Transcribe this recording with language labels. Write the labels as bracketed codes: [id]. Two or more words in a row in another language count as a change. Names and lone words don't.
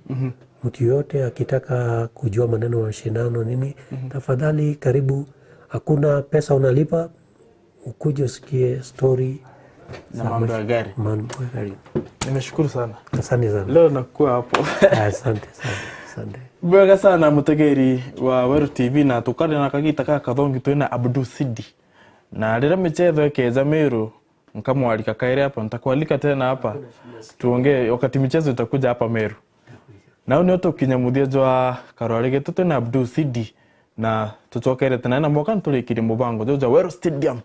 [sw] Mtu yote akitaka kujua maneno ya mashindano nini, tafadhali karibu. Hakuna pesa unalipa, ukuje usikie story na mambo ya gari. Nimeshukuru sana. Asante sana. Leo nakuwa hapo. Asante sana. Asante. [mer] Bwega sana mutegeri wa Weru TV, na tukari na kagita ka kathongi twina Abdu Sidi. Na rira michetho ikeza Meru, nkamwalika kaire hapa, [sw] nitakualika tena hapa. Tuongee wakati michezo itakuja hapa Meru. [mer] Na ni oto kinyamuthia jwa karwarege twina Abdu Sidi, na tutokere tena na mwaka ntulikire mubango joja Weru Stadium.